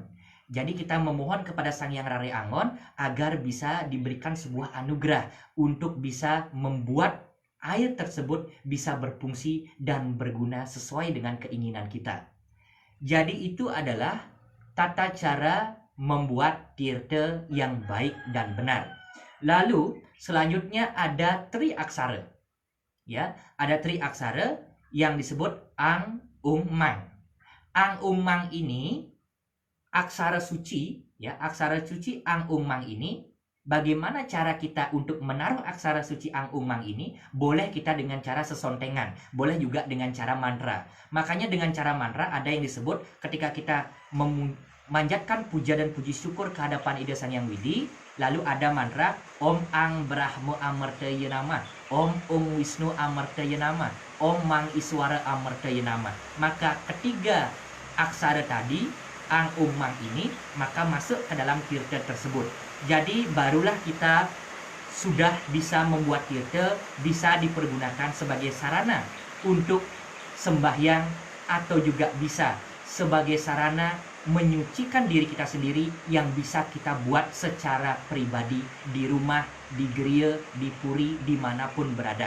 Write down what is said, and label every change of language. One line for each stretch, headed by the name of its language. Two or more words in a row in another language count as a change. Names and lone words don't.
Indonesian: Jadi kita memohon kepada Sang Hyang Rare Angon agar bisa diberikan sebuah anugerah untuk bisa membuat air tersebut bisa berfungsi dan berguna sesuai dengan keinginan kita. Jadi itu adalah tata cara membuat tirta yang baik dan benar. Lalu selanjutnya ada tri aksara. Ya, ada tri aksara yang disebut Ang Ung Mang. Ang Ung Mang ini aksara suci, ya, aksara suci Ang Ung Mang ini, bagaimana cara kita untuk menaruh aksara suci Ang Ung Mang ini? Boleh kita dengan cara sesontengan, boleh juga dengan cara mantra. Makanya dengan cara mantra ada yang disebut ketika kita memanjatkan puja dan puji syukur ke hadapan Ida Sang Hyang Widi, lalu ada mantra
Sanskrit: Om Ang Brahma Amartaya Nama, Om Ung Wisnu Amartaya Nama, Om Mang Iswara Amartaya Nama.
Indonesian: Maka ketiga aksara tadi Ang Ung Mang ini maka masuk ke dalam tirta tersebut. Jadi barulah kita sudah bisa membuat tirta bisa dipergunakan sebagai sarana untuk sembahyang, atau juga bisa sebagai sarana menyucikan diri kita sendiri yang bisa kita buat secara pribadi di rumah, di gereja, di puri, dimanapun berada.